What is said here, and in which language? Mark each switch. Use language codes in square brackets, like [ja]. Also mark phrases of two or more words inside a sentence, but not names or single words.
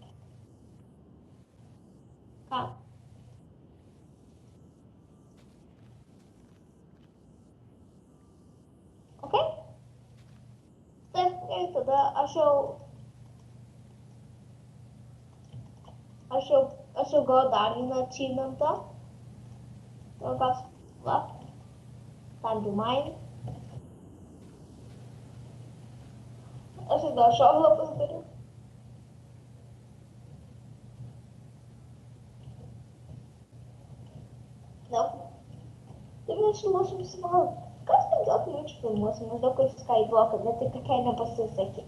[lt] Ką? Ok? Taip, gerai, tada aš jau gavau dar vieną achievementą. Tokios, va. [en] Time to mine. [lt] Aš ir dar šoglą pasidariau. No. Tai mes lošim survival. Kas 15 minučių filmuosim, maždaug kaip Skywalker, bet tik tokiai nepasisekė.